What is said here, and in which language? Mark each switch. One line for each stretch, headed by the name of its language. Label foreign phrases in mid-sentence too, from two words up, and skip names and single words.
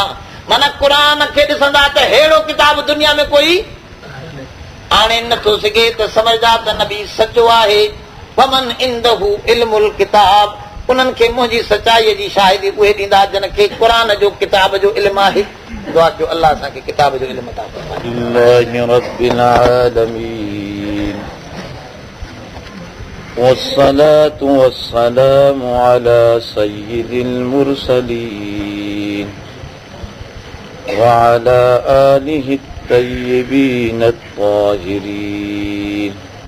Sindhi: माना क़ुरान खे ॾिसंदा त अहिड़ो किताब दुनिया में कोई आणे नथो सघे, त समझदा त नबी सचो आहे।
Arabic: ومن عنده علم الكتاب,
Sindhi: उन्हनि खे मुंहिंजी सचाईअ जी शाहिदी उहे ॾींदा जन खे क़ुरान जो किताब जो इल्मु आहे। दुआ कयो अलाह असांखे किताब जो इल्मु अता फरमाए।
Arabic: والصلاة والسلام على سيد المرسلين وعلى آله الطيبين الطاهرين.